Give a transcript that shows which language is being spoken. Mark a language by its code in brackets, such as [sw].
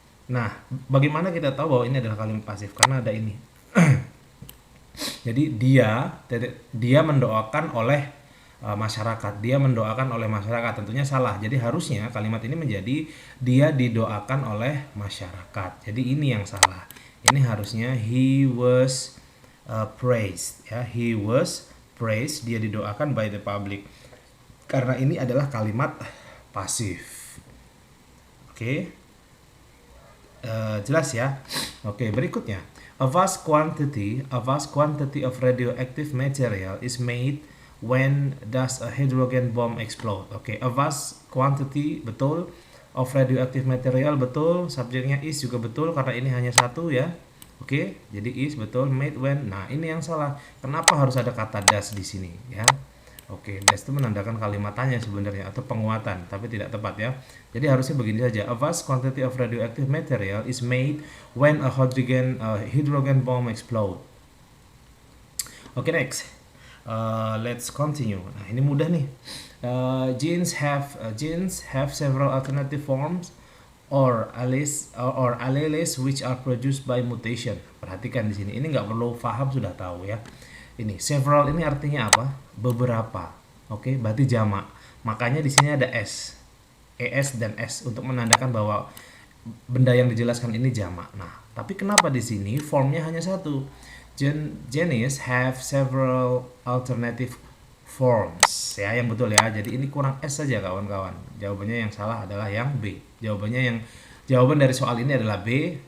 [id] Nah, bagaimana kita tahu bahwa ini adalah kalimat pasif? Karena ada ini. Jadi dia mendoakan oleh masyarakat. Dia mendoakan oleh masyarakat. Tentunya salah. Jadi harusnya kalimat ini menjadi dia didoakan oleh masyarakat. Jadi ini yang salah. Ini harusnya [en] he was praised. Ya, he was praised. [id] Dia didoakan [en] by the public. [id] Karena ini adalah kalimat pasif. Oke. Jelas ya. Oke, berikutnya. [en] A vast quantity of radioactive material is made when does a hydrogen bomb explode. [id] Oke, [en] a vast quantity [id] betul [en] of radioactive material [id] betul, subjeknya is juga betul karena ini hanya satu ya. Oke, jadi is betul, made when. Nah, ini yang salah. Kenapa harus ada kata does di sini ya? Oke, das itu menandakan kalimat tanya sebenarnya atau penguatan, tapi tidak tepat ya. Jadi harusnya begini saja. [en] A vast quantity of radioactive material is made when a hydrogen bomb explode. Oke, next. Let's continue. [id] Nah, ini mudah nih. [en] Genes have several alternative forms or alleles which are produced by mutation. [id] Perhatikan di sini. Ini nggak perlu paham, sudah tahu ya. Ini several ini artinya apa? Beberapa. Oke, berarti jamak. Makanya di sini ada s. Es dan s untuk menandakan bahwa benda yang dijelaskan ini jamak. Nah, tapi kenapa di sini formnya hanya satu? [en] Genes have several alternative forms. [id] Ya, yang betul ya. Jadi ini kurang s saja kawan-kawan. Jawabannya yang salah adalah yang B. Jawaban dari soal ini adalah B.